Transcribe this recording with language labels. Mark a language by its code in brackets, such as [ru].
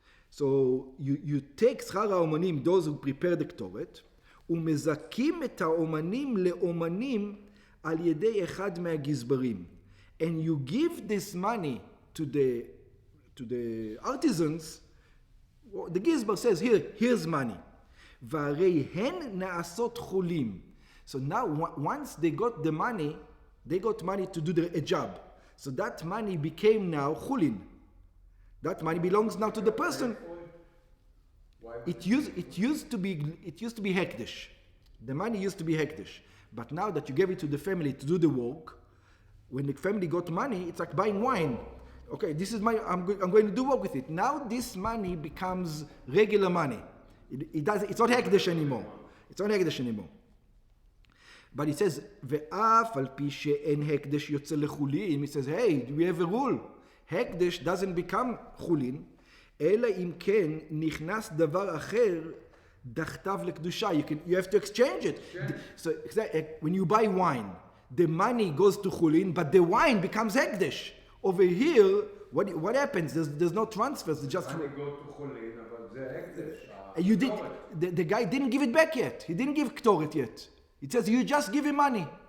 [en] So you take [he] שכר האומנים, [en] those who prepare the ktoret, [he] ומזכים את האומנים לאומנים על ידי אחד מהגזברים. [en] And you give this money to the artisans. The gizbar says, here's money. [he] והרי הן נעשות חולים. [en] So now, once they got the money, they got money to do a job. So that money became now chulin. That money belongs now to the person. It used to be hekdesh. The money used to be hekdesh. But now that you gave it to the family to do the work, when the family got money, it's like buying wine. Okay, this is I'm going to do work with it. Now this money becomes regular money. It's not hekdesh anymore. It's not hekdesh anymore. But it says, [he] ואף על פי שאין הקדש יוצא לחולין, [en] it says, hey, we have a rule. [he] הקדש [en] doesn't become [he] חולין, אלא אם כן נכנס דבר אחר Dachtav lekdusha. [en] You have to exchange it. So when you buy wine, the money goes to chulin, but the wine becomes hekdesh. Over here, what happens? There's no transfers. It's just money go to chulin, but the hekdesh. You did. The guy didn't give it back yet. He didn't give ktoret yet. It says you just give him money.